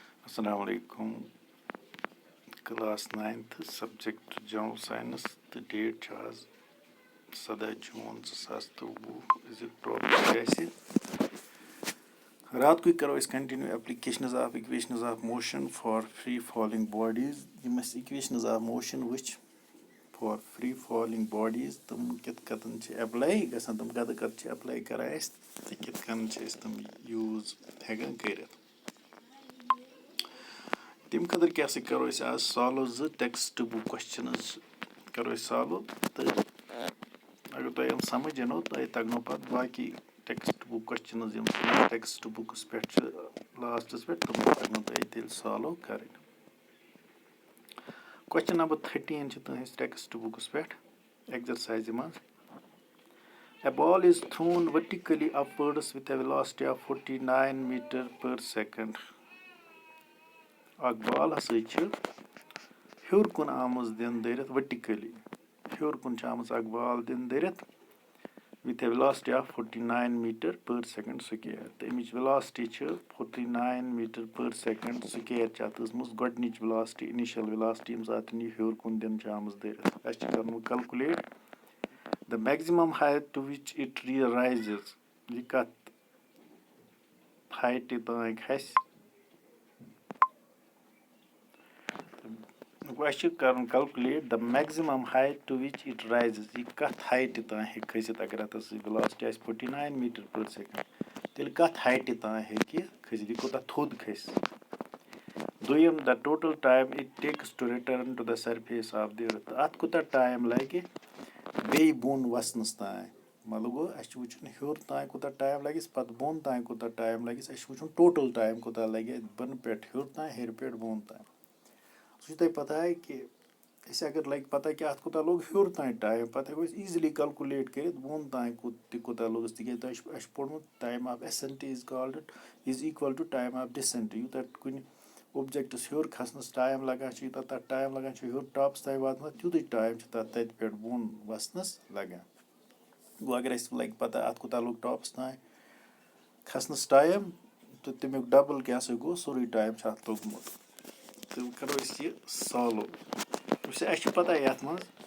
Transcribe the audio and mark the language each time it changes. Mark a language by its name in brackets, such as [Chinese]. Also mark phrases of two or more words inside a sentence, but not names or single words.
[Arabic] السلام عليكم. [English] Class 9th subject General Science. The date [Kashmiri] چھِ آز 17 جوٗن 2023 أزیُک ٹاپِک آسہِ راتکُے کرو أسۍ کنٹِنیو [English] applications of equations of motion for free falling bodies [Kashmiri] یِم اَسہِ [English] equations of motion for free falling bodies [Kashmiri] تِم کِتھ کٔنۍ چھِ ایپلاے گژھان تِم کَتہِ کَتہِ چھِ ایپلاے کران اَسہِ تہٕ کِتھ کٔنۍ چھِ أسۍ تِم یوٗز ہٮ۪کان کٔرِتھ تَمہِ خٲطرٕ کیاہ سا کرو أسۍ آز سالو 2 [English] text book questions [Kashmiri] کرو أسۍ سالو تہٕ اَگر تۄہہِ یِم سَمجھ یِنو تۄہہِ تَگنو پَتہٕ باقٕے [English] text book questions [Kashmiri] یِم [English] text book [Kashmiri] پٮ۪ٹھ چھِ لاسٹَس پٮ۪ٹھ تِم تَگنو تۄہہِ تیٚلہِ سالو کَرٕنۍ کوسچن نمبر 13 چھِ تُہنٛدِس ٹیکسٹ بُکَس پٮ۪ٹھ ایٚگزرسایزِ منٛز [English] A ball is thrown vertically upwards with a velocity of 49 meter per second. [Kashmiri] اکھ بال ہسا چھِ ہیوٚر کُن آمٕژ دِنہٕ دٲرِتھ ؤرٹِکٔلی ہیوٚر کُن چھِ آمٕژ اکھ بال دِنہٕ دٲرِتھ [English] with a velocity of 49 meter per second square [Kashmiri] تہٕ اَمِچ ویلاسٹی چھِ 49 [English] meter per second square [Kashmiri] چھِ اَتھ ٲسمٕژ گۄڈٕنِچ ویلاسٹی [English] initial velocity [Kashmiri] ییٚمہِ ساتہٕ یہِ ہیوٚر کُن دِنہٕ چھِ آمٕژ دٲرِتھ اَسہِ چھِ کَرُن [English] calculate the maximum height to which it rises [Kashmiri] یہِ کَتھ ہایٹہِ تانۍ کھسہِ اَسہِ چھُ کَرُن [English] calculate the maximum height to which it rises [Kashmiri] یہِ کَتھ ہایٹہِ تانۍ ہیٚکہِ کھٔسِتھ اگر اَتھ ویلاسٹی آسہِ 49 [English] meter per second [Kashmiri] تیٚلہِ کَتھ ہایٹہِ تانۍ ہیٚکہِ کھٔسِتھ یہِ کوٗتاہ تھوٚد کھسہِ دوٚیِم [English] the total time it takes to return to the surface of the earth [Kashmiri] اَتھ کوٗتاہ ٹایم لگہِ بیٚیہِ بۄن وَسنَس تانۍ مطلب گوٚو اَسہِ چھُ وٕچھُن ہیوٚر تانۍ کوٗتاہ ٹایم لَگٮ۪س پَتہٕ بۄن تانۍ کوٗتاہ ٹایم لَگٮ۪س اَسہِ چھُ وٕچھُن [English] total time [Kashmiri] کوٗتاہ لَگہِ بۄنہٕ پٮ۪ٹھ ہیوٚر تانۍ ہیٚرِ پٮ۪ٹھ بۄن تانۍ سُہ چھُ تۄہہِ پَتہ کہِ اَسہِ اگر لَگہِ پَتہ کہِ اَتھ کوٗتاہ لوٚگ ہیوٚر تانۍ ٹایم پَتہٕ ہٮ۪کو أسۍ [English] easily calculate [Kashmiri] کٔرِتھ بۄن تانۍ تہِ کوٗتاہ لوٚگُس تِکیازِ تۄہہِ چھُ اَسہِ چھُ پوٚرمُت [English] time of ascent is equal to time of descent [Kashmiri] یوٗتاہ کُنہِ اوبجیکٹَس ہیوٚر کھسنَس ٹایم لگان چھُ یوٗتاہ تَتھ ٹایم لگان چھُ ہیوٚر ٹاپَس تانۍ واتنَس تیوٗتُے ٹایم چھُ تَتہِ پٮ۪ٹھ بۄن وَسنَس لگان گوٚو اگر اَسہِ لگہِ پَتہ اَتھ کوٗتاہ لوٚگ ٹاپَس تانۍ کھسنَس ٹایم تہٕ تَمیُک ڈبل کیاہ سا گوٚو سورُے ٹایم چھُ اَتھ لوٚگمُت تہٕ کَرو أسۍ یہِ سالو وٕچھ اَسہِ چھُ پَتہ یَتھ منٛز